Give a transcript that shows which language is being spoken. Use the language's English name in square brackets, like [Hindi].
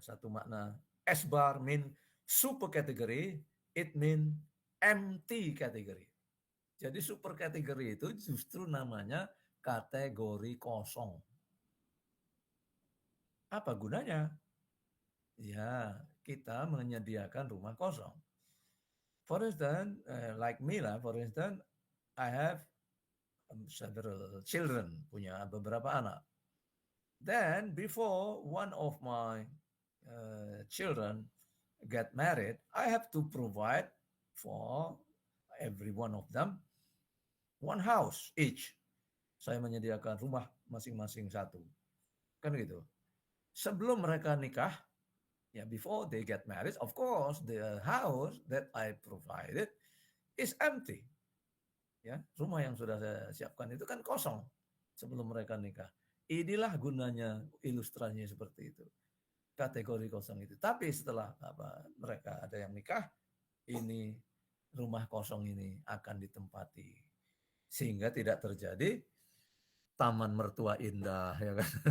[Indonesian] Satu makna [English] S-bar mean super kategori, it mean empty kategori. [Indonesian] Jadi super kategori itu justru namanya kategori kosong. Apa gunanya? Ya, kita menyediakan rumah kosong. [English] For instance, like me lah, for instance, I have several children, [Indonesian] punya beberapa anak. [English] Then before one of my children get married, I have to provide for every one of them one house each. [Indonesian] Saya menyediakan rumah masing-masing satu. Kan gitu. Sebelum mereka nikah, ya [English] before they get married, of course the house that I provided is empty. [Indonesian] Ya, rumah yang sudah saya siapkan itu kan kosong sebelum mereka nikah. Inilah gunanya ilustrasinya seperti itu. Kategori kosong itu. Tapi setelah mereka ada yang nikah, ini rumah kosong ini akan ditempati sehingga tidak terjadi taman mertua indah ya kan.